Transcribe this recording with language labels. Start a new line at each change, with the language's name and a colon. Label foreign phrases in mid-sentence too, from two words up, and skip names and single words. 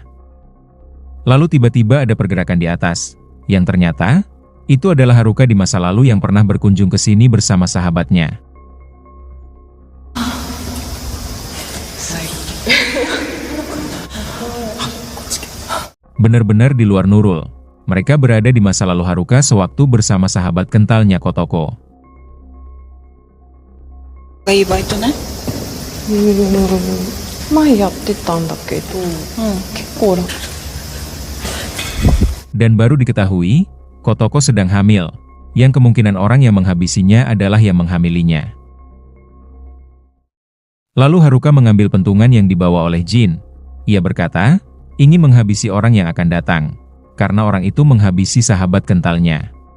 Indonesian: Lalu tiba-tiba ada pergerakan di atas, yang ternyata, itu adalah Haruka di masa lalu yang pernah berkunjung ke sini bersama sahabatnya. Benar-benar di luar Nurul, mereka berada di masa lalu Haruka sewaktu bersama sahabat kentalnya Kotoko.
Japanese: いいバイトね。前やってたんだけど、結構楽。
Indonesian: Dan baru diketahui, Kotoko sedang hamil, yang kemungkinan orang yang menghabisinya adalah yang menghamilinya. Lalu Haruka mengambil pentungan yang dibawa oleh Jin. Ia berkata, ingin menghabisi orang yang akan datang, karena orang itu menghabisi sahabat kentalnya.